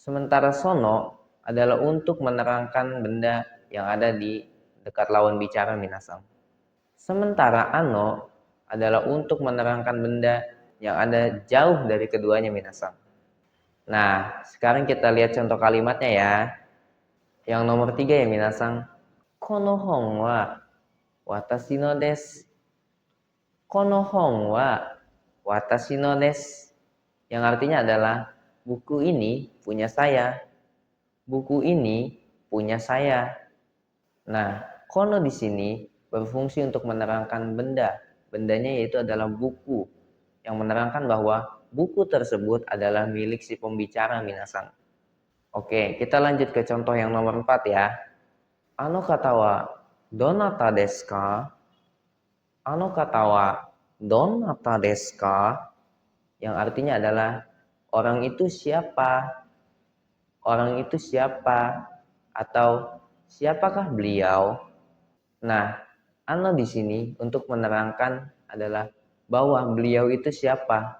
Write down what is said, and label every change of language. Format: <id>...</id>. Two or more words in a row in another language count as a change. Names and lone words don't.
<id>Sementara sono adalah untuk menerangkan benda yang ada di dekat lawan bicara minasan. Sementara ano adalah untuk menerangkan benda yang ada jauh dari keduanya minasan. Nah, sekarang kita lihat contoh kalimatnya ya. Yang nomor 3 ya minasan.</id> <ja>この本は私のです. この本は私のです.</ja> <id>Yang artinya adalah buku ini punya saya. Buku ini punya saya. Nah, kono di sini berfungsi untuk menerangkan benda. Bendanya yaitu adalah buku yang menerangkan bahwa buku tersebut adalah milik si pembicara minasan. Oke, kita lanjut ke contoh yang nomor 4 ya.</id> <ja>あの方はどなたですか? あの方はどなたですか?</ja> <id>Yang artinya adalah orang itu siapa? Orang itu siapa? Atau siapakah beliau? Nah, ano di sini untuk menerangkan adalah bahwa beliau itu siapa.</id>